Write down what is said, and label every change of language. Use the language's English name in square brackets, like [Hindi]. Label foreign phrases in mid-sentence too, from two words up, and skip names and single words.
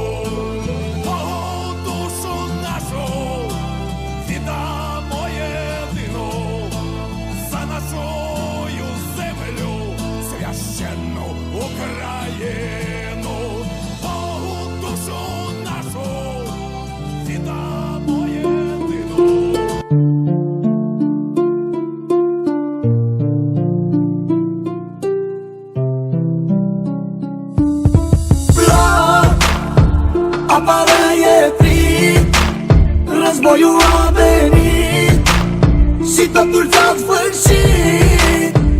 [Ukrainian] Богу душу нашу віддамо єдину, за нашу землю священну Україну. Богу душу нашу віддамо єдину. [Romanian] Afară e frig, războiul a venit și totul s-a sfârșit.